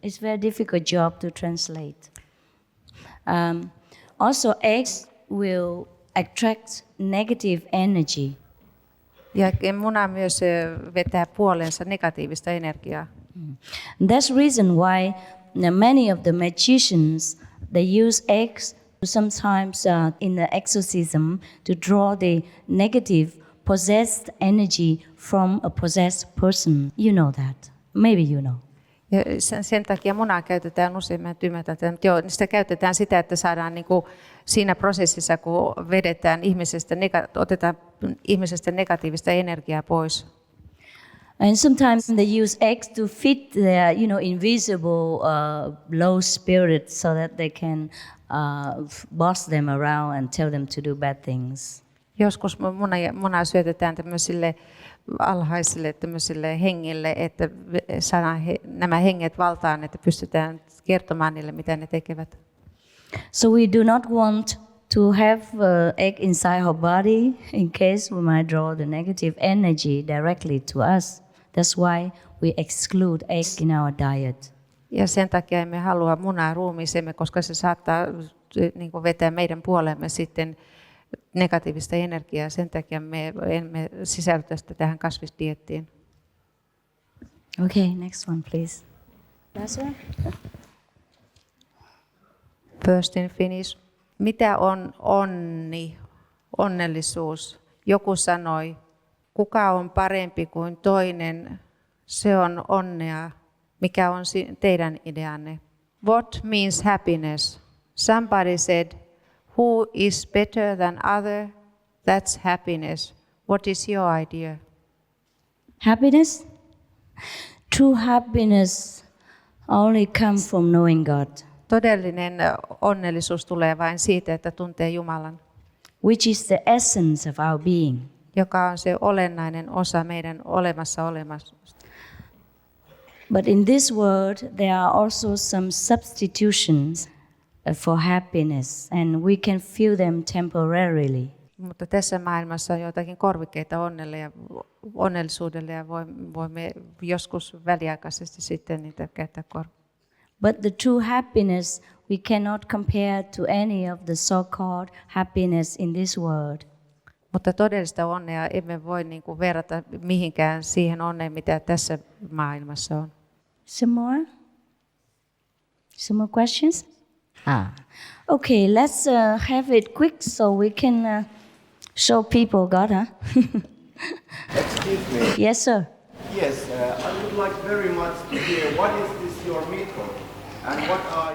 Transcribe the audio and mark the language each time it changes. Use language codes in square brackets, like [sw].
[en] It's a very difficult job to translate. Also, eggs will attract negative energy. [fi] Ja muna myös vetää puoleensa negatiivista energiaa. [en] That's reason why many of the magicians, they use eggs sometimes in the exorcism to draw the negative possessed energy from a possessed person. You know that. Maybe you know. [fi] Ja sen takia munaa käytetään usein, mä ymmärrän, että joo, sitä käytetään sitä, että saadaan niin kuin siinä prosessissa, kun vedetään otetaan ihmisestä negatiivista energiaa pois. [en] And sometimes they use eggs to fit their, invisible low spirits so that they can boss them around and tell them to do bad things. [fi] Joskus munaa syötetään tämmöisille alhaisille tämmöisille hengille, että saadaan nämä henget valtaan, että pystytään kertomaan niille, mitä ne tekevät. [en] So we do not want to have egg inside our body in case we might draw the negative energy directly to us. That's why we exclude egg in our diet. [fi] Ja sen takia emme halua munaa ruumiiseemme, koska se saattaa niin kuin vetää meidän puolemme sitten negatiivista energiaa. Sen takia me emme sisällytä sitä tähän kasvisdieettiin. [en] Okay, next one please. Last one. First in Finnish. [fi] Mitä on onni, onnellisuus? Joku sanoi, kuka on parempi kuin toinen, se on onnea. Mikä on teidän ideanne? [en] What means happiness? Somebody said, who is better than other? That's happiness. What is your idea? Happiness? True happiness only comes from knowing God, [fi] Todellinen onnellisuus tulee vain siitä, että tuntee Jumalan, [en] which is the essence of our being. [fi] joka on se olennainen osa meidän olemassa. [en] But in this world, there are also some substitutions for happiness, and we can feel them temporarily. [fi] Mutta tässä maailmassa on joitakin korvikkeita onnellisuudelle ja voimme joskus väliaikaisesti sitten niitä käyttää [en] But the true happiness we cannot compare to any of the so-called happiness in this world. [fi] Mutta todellista onnea emme voi verrata mihinkään siihen onneen, mitä tässä maailmassa on. [en] Some more questions? Okay, let's have it quick so we can show people God, huh? Excuse me. Yes, sir. Yes, I would like very much to hear what is this your method and what are